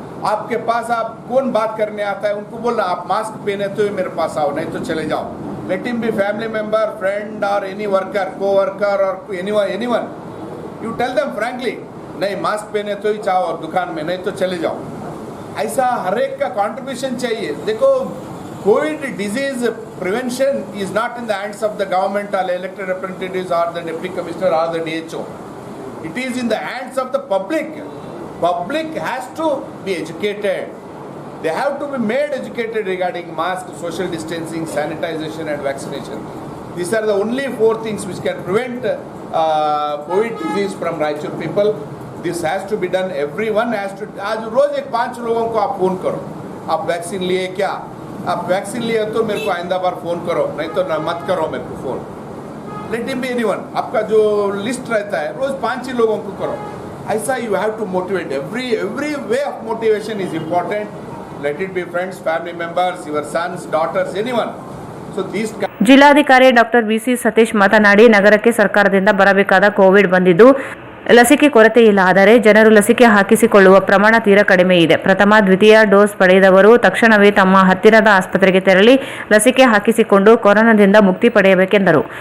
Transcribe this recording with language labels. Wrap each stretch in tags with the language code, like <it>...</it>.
<hi>आपके पास आप कौन बात करने आता है उनको बोलना आप मास्क पहने तो ही मेरे पास आओ, नहीं तो चले जाओ.</hi> <en>Let him be family member, friend और any worker, co-worker और anyone. You tell them frankly,</en> <hi>नहीं मास्क पहने तो ही चाहो और दुकान में, नहीं तो चले जाओ. ऐसा हर एक का कंट्रीब्यूशन चाहिए. देखो,</hi> <en>Covid disease prevention is not in the hands of the government or elected representatives or the deputy commissioner or the DHO. It is in the hands of the public. Public has to be educated. They have to be made educated regarding mask, social distancing, sanitization and vaccination. These are the only 4 things which can prevent COVID disease from Raichur people. This has to be done. Everyone has to.</en> <hi>आज रोज 5 लोगों को आप phone करो, आप vaccine लिए क्या? आप vaccine लिए तो मेरे को आइंदा बार फ़ोन करो, नहीं तो ना मत करो मेरे को phone.</hi> <en>Let him be anyone.</en> <hi>आपका जो लिस्ट रहता है रोज़ 5 ही लोगों को करो. ऐसा</hi> <en>You have to motivate. Every way of motivation is important. let it be friends, family members, your sons, daughters, anyone. So these</en> <kn>ಜಿಲ್ಲಾಧಿಕಾರಿ ಡಾಕ್ಟರ್ ಬಿಸಿ ಸತೀಶ್ ಮಾತನಾಡಿ, ನಗರಕ್ಕೆ ಸರ್ಕಾರದಿಂದ ಬರಬೇಕಾದ ಕೋವಿಡ್ ಬಂದಿದ್ದು ಲಸಿಕೆ ಕೊರತೆ ಇಲ್ಲ. ಆದರೆ ಜನರು ಲಸಿಕೆ ಹಾಕಿಸಿಕೊಳ್ಳುವ ಪ್ರಮಾಣ ತೀರಾ ಕಡಿಮೆ ಇದೆ. ಪ್ರಥಮ, ದ್ವಿತೀಯ ಡೋಸ್ ಪಡೆದವರು ತಕ್ಷಣವೇ ತಮ್ಮ ಹತ್ತಿರದ ಆಸ್ಪತ್ರೆಗೆ ತೆರಳಿ ಲಸಿಕೆ ಹಾಕಿಸಿಕೊಂಡು ಕೊರೋನಾದಿಂದ ಮುಕ್ತಿ ಪಡೆಯಬೇಕೆಂದರು.</kn>